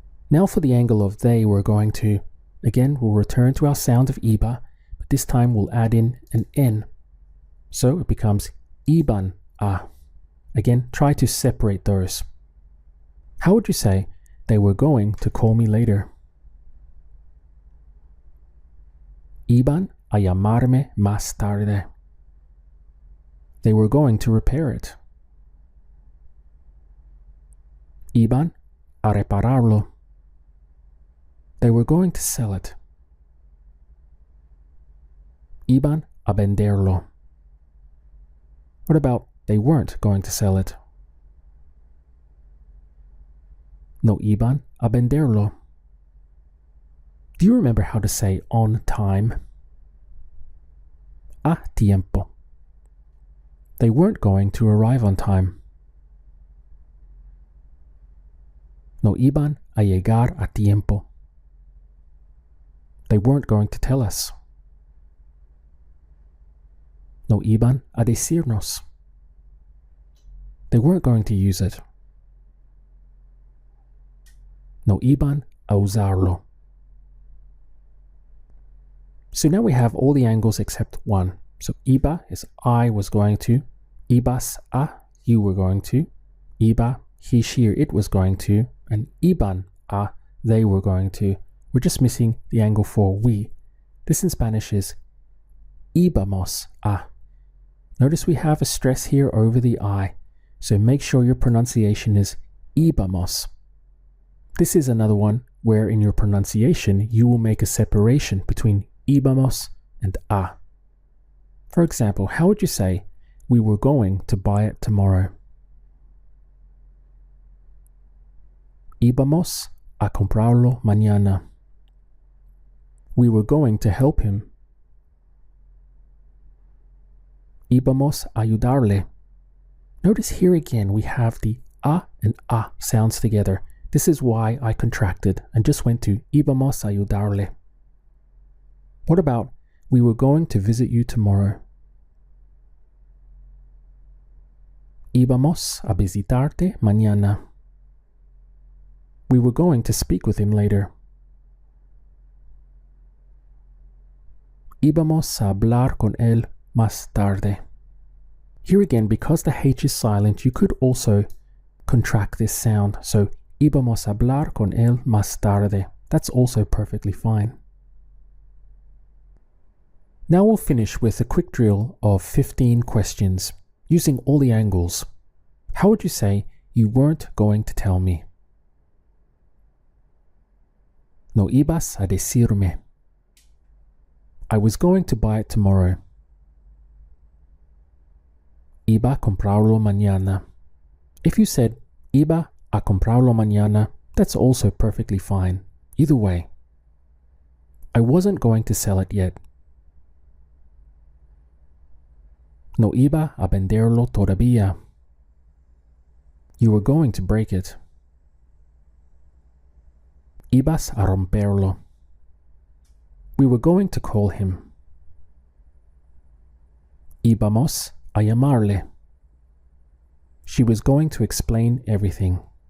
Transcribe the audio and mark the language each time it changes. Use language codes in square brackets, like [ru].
[en] Now for the angle of they, we're going to, again, we'll return to our sound of iba, but this time we'll add in an n. So it becomes iban a. Again, try to separate those. How would you say they were going to call me later? [es] Iban a llamarme más tarde. [en] They were going to repair it. [es] Iban a repararlo. [en] They were going to sell it. [es] Iban a venderlo. [en] What about they weren't going to sell it? [es] No iban a venderlo. [en] Do you remember how to say on time? [es] A tiempo. [en] They weren't going to arrive on time. [es] No iban a llegar a tiempo. [en] They weren't going to tell us. [es] No iban a decirnos. [en] They weren't going to use it. [es] No iban a usarlo. [en] So now we have all the angles except one. So iba is I was going to. Ibas a, you were going to. Iba, he, she, or it was going to. And iban a, they were going to. We're just missing the angle for we. This in Spanish is íbamos a. Notice we have a stress here over the I, so make sure your pronunciation is íbamos. This is another one where in your pronunciation you will make a separation between íbamos and a. For example, how would you say, we were going to buy it tomorrow? [es] Íbamos a comprarlo mañana. [en] We were going to help him. [es] Íbamos a ayudarle. [en] Notice here again we have the a and a sounds together. This is why I contracted and just went to [es] íbamos a ayudarle. [en] What about we were going to visit you tomorrow? [es] Íbamos a visitarte mañana. [en] We were going to speak with him later. [es] Íbamos a hablar con él más tarde. [en] Here again, because the H is silent, you could also contract this sound. [es] So, íbamos a hablar con él más tarde. [en] That's also perfectly fine. Now we'll finish with a quick drill of 15 questions, using all the angles. How would you say, you weren't going to tell me? [es] No ibas a decirme. [en] I was going to buy it tomorrow. [es] Iba a comprarlo mañana. [en] If you said [es] iba a comprarlo mañana, [en] that's also perfectly fine. Either way. I wasn't going to sell it yet. [es] No iba a venderlo todavía. [en] You were going to break it. [es] Ibas a romperlo. [en] We were going to call him. [es] Íbamos a llamarle. [en] She was going to explain everything.